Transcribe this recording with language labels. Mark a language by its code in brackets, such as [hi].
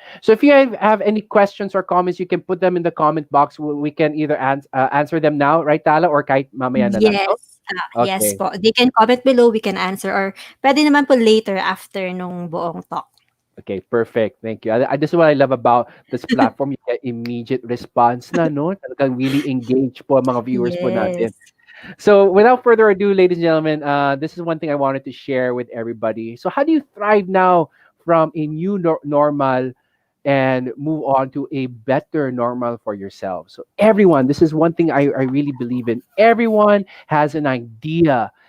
[en] So if you have any questions or comments, you can put them in the comment box. We can either answer them now, right, Tala, or [tl] kahit mamaya na lang. [en] No? Yes. Yes Okay. [tl] po. [en] They can comment below, we can answer, or [tl] pwede naman po [en] later after nung buong talk. Okay, perfect. Thank you. This is what I love about this platform. You get immediate response na, no? [tl] Talagang really engaged po ang mga viewers po natin. [en] Yes. So without further ado, ladies and gentlemen, this is one thing I wanted to share with everybody. So how do you thrive now from a new normal and move on to a better normal for yourself? So everyone, this is one thing I really believe in. Everyone has an idea.